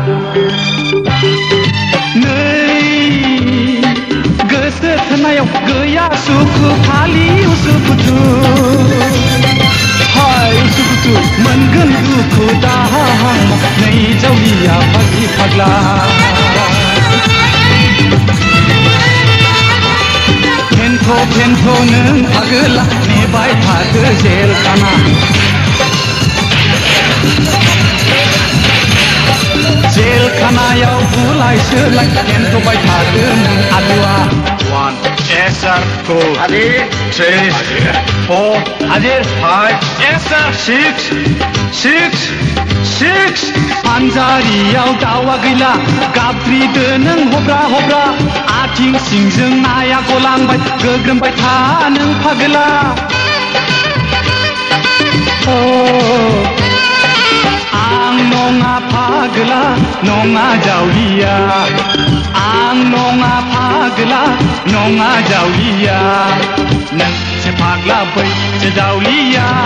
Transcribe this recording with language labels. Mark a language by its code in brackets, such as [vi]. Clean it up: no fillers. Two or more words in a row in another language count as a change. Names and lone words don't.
[brx] नै गोसो थोनायाव गैया सुखु फालि उसुखुथु हाय उसुखुथु मोनगोन दुखु दाहा नै जावलिया फाग्लि फाग्ला फेन्थ' नों फागोला नेबाय थादो जेल खाना जेल खानायाव बुलाय सोलाय फेन्थ'बाय थादो नों आलुआ 1 [en] yes sir [brx] 2 Adir 3 4 Adir 5 [en] yes sir [brx] 6 पान्जारियाव दावा गैला गाबज्रिदो नों हब्रा आथिं सिंजों नाया गलांबाय गोग्रोमबाय था नों फागोला आं नङा फागोला नङा जावलिया आं नङा फागोला नङा जावलिया नोंसो फाग्ला बैसो जावलिया